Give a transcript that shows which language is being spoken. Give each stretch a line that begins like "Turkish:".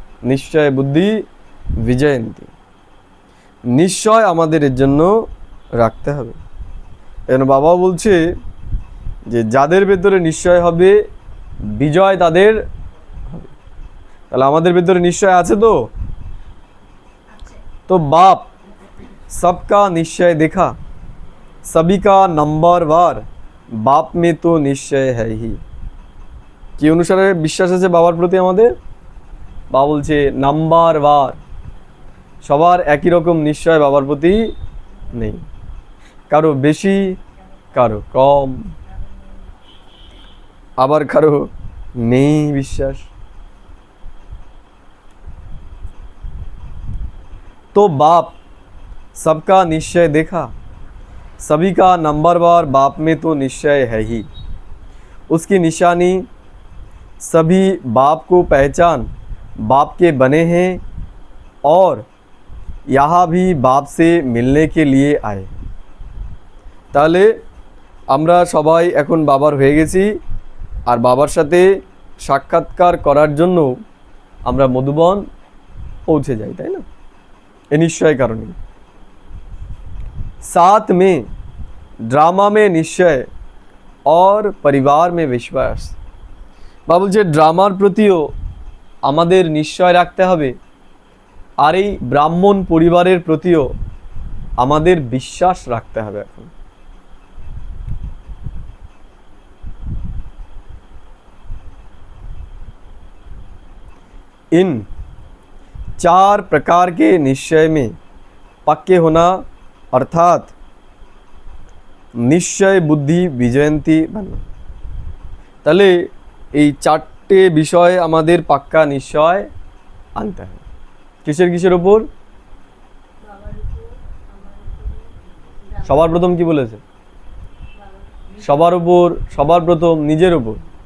Bangla: নিশ্চয় বুদ্ধি বিজয়ন্তী। নিশ্চয় আমাদের এর জন্য রাখতে হবে। এজন্য বাবা বলছে যে যাদের ভেতরে নিশ্চয় হবে বিজয় তাদের হবে। তাহলে আমাদের ভেতরে নিশ্চয় আছে তো। তো বাপ
Hindi: सबका निश्चय देखा, सभी का नंबरवार बाप में तो निश्चय है ही।
Bangla: কি অনুসারে বিশ্বাস আছে বাবার প্রতি আমাদের? বাবা বলছে নাম্বারওয়ার, সবার একই রকম নিশ্চয় বাবার প্রতি নেই, কারো বেশি কারো কম, আবার কারো নেই বিশ্বাস।
Hindi: तो बाप सबका निश्चय देखा, सभी का नंबरवार बाप में तो निश्चय है ही। उसकी निशानी सभी बाप को पहचान बाप के बने हैं और यहाँ भी बाप से मिलने के लिए आए।
Bangla: তাহলে আমরা সবাই এখন বাবার হয়ে গেছি, আর বাবার সাথে সাক্ষাৎকার করার জন্য আমরা মধুবন পৌঁছে যাই, তাই না? এই নিশ্চয় কারণে
Hindi: साथ में ड्रामा में निश्चय और परिवार में विश्वास।
Bangla: বাবা বলছে ড্রামার প্রতিও আমাদের নিশ্চয় রাখতে হবে, আর এই ব্রাহ্মণ পরিবারের প্রতিও আমাদের বিশ্বাস রাখতে হবে। এখন
Hindi: इन 4 प्रकार के निश्चय में पक्के होना अर्थात निश्चय बुद्धि विजयंती बनना।
Bangla: তাহলে এই 4টে বিষয় আমাদের পাক্কা নিশ্চয় আনতে হবে। কিসের কিসের উপর? সবার প্রথম কি বলেছে? সবার উপর, সবার প্রথম নিজের উপর।